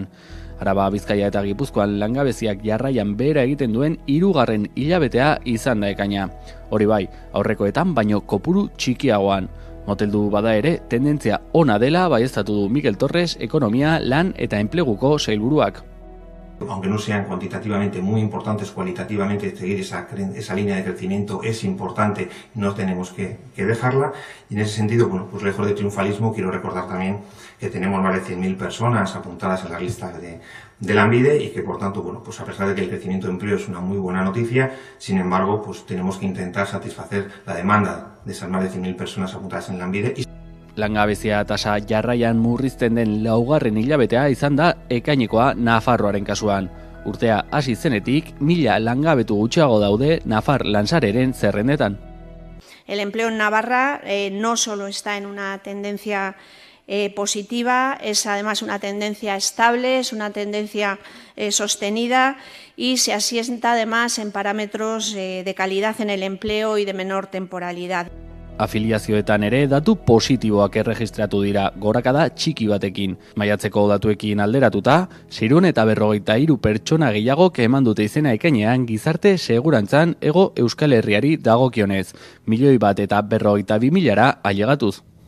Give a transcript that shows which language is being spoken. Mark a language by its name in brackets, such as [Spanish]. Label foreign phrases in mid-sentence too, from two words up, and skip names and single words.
[Basque] Araba, Bizkaia eta Gipuzkoan langabeziak jarraian behera egiten duen 3. hilabetea izan da ekaina. Hori bai, aurrekoetan baino kopuru txikiagoan. Moteldu bada ere, tendentzia ona dela baieztatu du Mikel Torres, ekonomia, lan eta enpleguko sailburuak. [Spanish] Aunque no sean cuantitativamente muy importantes, cualitativamente seguir esa línea de crecimiento es importante, no tenemos que dejarla. Y en ese sentido, bueno, pues lejos de triunfalismo, quiero recordar también que tenemos más de 100.000 personas apuntadas en las listas de Lanbide y que, por tanto, bueno, pues a pesar de que el crecimiento de empleo es una muy buena noticia, sin embargo, pues tenemos que intentar satisfacer la demanda de esas más de 100.000 personas apuntadas en Lanbide. [Basque] Langabezia tasa jarraian murrizten den 2. hilabetea izan da ekainekoa Nafarroaren kasuan. Urtea hasi zenetik 1000 langabetu gutxiago daude Nafar Lansareren zerrendetan. [Spanish] El empleo en Navarra no solo está en una tendencia positiva, es además una tendencia estable, es una tendencia sostenida y se asienta además en parámetros de calidad en el empleo y de menor temporalidad. [Basque] Afiliazioetan ere datu positiboak erregistratu dira gorakada txiki batekin. Maiatzeko datuekin alderatuta, 643 pertsona gehiagok eman dute izena ekainean gizarte segurantzan Hego Euskal Herriari dagokionez, 1.142.000 ailegatuz.